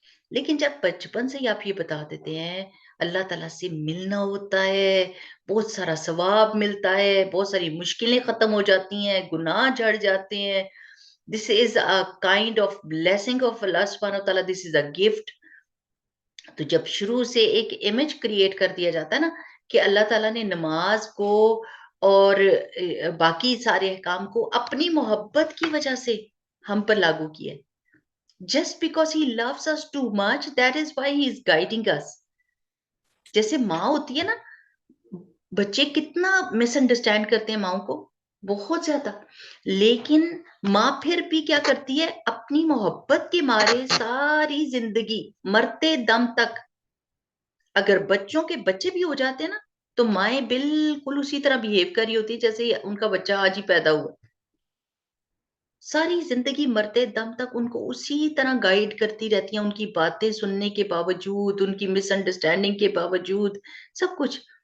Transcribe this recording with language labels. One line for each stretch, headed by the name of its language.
Urdu: لیکن جب بچپن سے ہی آپ یہ بتا دیتے ہیں اللہ تعالیٰ سے ملنا ہوتا ہے، بہت سارا ثواب ملتا ہے، بہت ساری مشکلیں ختم ہو جاتی ہیں، گناہ جھڑ جاتے ہیں،
English: This is a kind of blessing of Allah سبحانہ و تعالیٰ، دس از اے گفٹ.
Urdu: تو جب شروع سے ایک امیج کریٹ کر دیا جاتا ہے نا کہ اللہ تعالیٰ نے نماز کو اور باقی سارے احکام کو اپنی محبت کی وجہ سے ہم پر لاگو کیا ہے.
English: Just because he loves us too much, that is why he is guiding us.
Urdu: جیسے ماں ہوتی ہے نا، بچے کتنا مس انڈرسٹینڈ کرتے ہیں ماں کو، بہت زیادہ. لیکن ماں پھر بھی کیا کرتی ہے اپنی محبت کے مارے ساری زندگی مرتے دم تک، اگر بچوں کے بچے بھی ہو جاتے ہیں نا تو مائیں بالکل اسی طرح بہیو کر رہی ہوتی جیسے ان کا بچہ آج ہی پیدا ہوا، ساری زندگی مرتے دم تک ان کو اسی طرح گائیڈ کرتی رہتی ہیں، ان کی باتیں سننے کے باوجود، ان کی مس انڈرسٹینڈنگ کے باوجود، سب کچھ.